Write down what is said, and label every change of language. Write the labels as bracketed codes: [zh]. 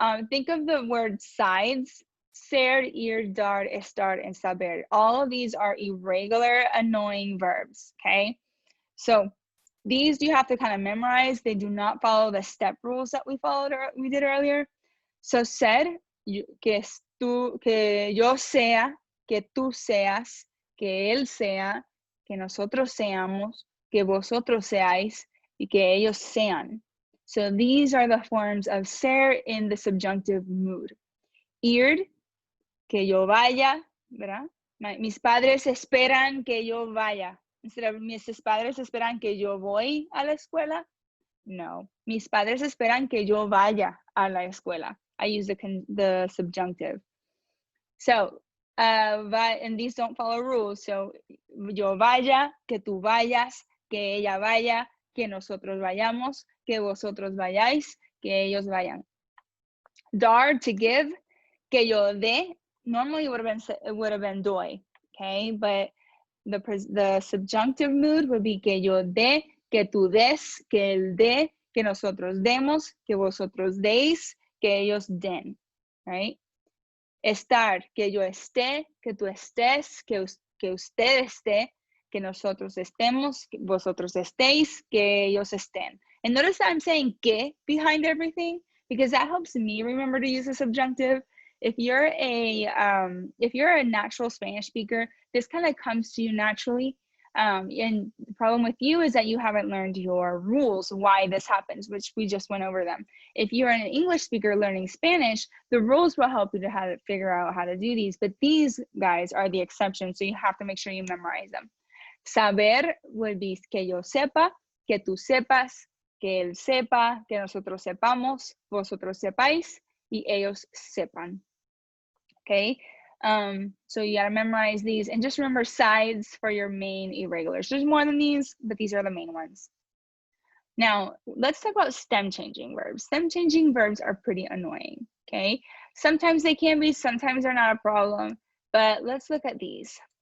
[en] Think of the word sides. Ser, ir, dar, estar, and saber. All of these are irregular, annoying verbs, okay? So these you have to kind of memorize. They do not follow the step rules that we did earlier. [es] So ser, que yo sea, que tú seas, que él sea, que nosotros seamos, que vosotros seáis, y que ellos sean. [en] So these are the forms of ser in the subjunctive mood. [es] Ir, que yo vaya, ¿verdad? Mis padres esperan que yo vaya. [en] Instead of [es] mis padres esperan que yo voy a la escuela. No, mis padres esperan que yo vaya a la escuela. [en] I use the subjunctive. So, and these don't follow rules. [es] So, yo vaya, que tú vayas, que ella vaya, que nosotros vayamos, que vosotros vayáis, que ellos vayan. Dar, [en] to give, [es] que yo dé. [en] Normally it would have been doy, okay? But the subjunctive mood would be [es] que yo dé, que tú des, que él dé, que nosotros demos, que vosotros deis, que ellos den, right? Estar, que yo esté, que tú estés, que usted esté, que nosotros estemos, que vosotros estéis, que ellos estén. [en] And notice that I'm saying que behind everything, because that helps me remember to use the subjunctive. If you're a natural Spanish speaker, this kind of comes to you naturally. And the problem with you is that you haven't learned your rules, why this happens, which we just went over them. If you're an English speaker learning Spanish, the rules will help you to figure out how to do these, but these guys are the exception, so you have to make sure you memorize them. [es] Saber [en] would be [es] que yo sepa, que tú sepas, que él sepa, que nosotros sepamos, vosotros sepáis, y ellos sepan. [en] Okay, so you gotta memorize these and just remember sides for your main irregulars. There's more than these, but these are the main ones. Now, let's talk about stem changing verbs. Stem changing verbs are pretty annoying, okay? Sometimes they can be, sometimes they're not a problem, but let's look at these.